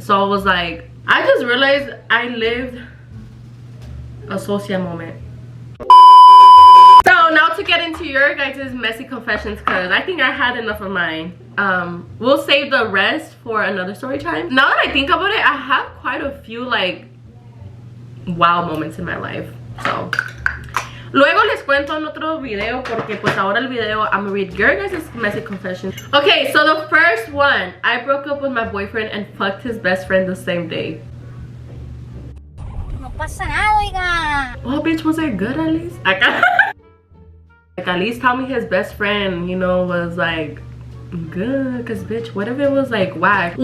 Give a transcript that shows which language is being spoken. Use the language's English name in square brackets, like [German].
[English] So I was like, I just realized I lived a socia moment. So now to get into your guys' messy confessions, because I think I had enough of mine. We'll save the rest for another story time. Now that I think about it, I have quite a few like wow moments in my life. [Spanish] So luego les cuento en otro video, porque pues ahora el video [English] I'm gonna read your guys' messy confession. Okay, so the first one, I broke up with my boyfriend and fucked his best friend the same day. [Spanish] No pasa nada, oiga. [English] Well, bitch, was it good at least? Like at least tell me his best friend, you know, was like good, cause bitch, what if it was like whack?